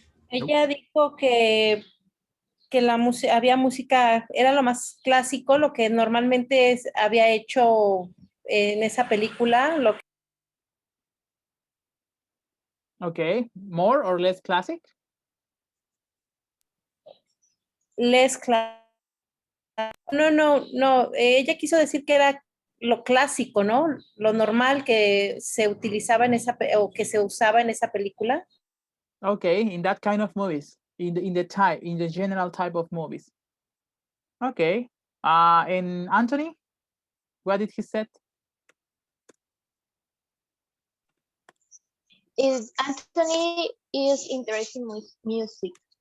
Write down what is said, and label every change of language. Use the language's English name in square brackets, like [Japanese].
[Spanish] Ella dijo que la había música, era lo más clásico, lo que normalmente había hecho en esa película. [English] Okay, more or less classic? Less classic. [Spanish] No, ella quiso decir que era lo clásico, ¿no? Lo normal que se utilizaba en o que se usaba en esa película. [English] Okay, in that kind of movies, in the general type of movies. Okay. And Anthony, what did he say? Anthony is interested in music.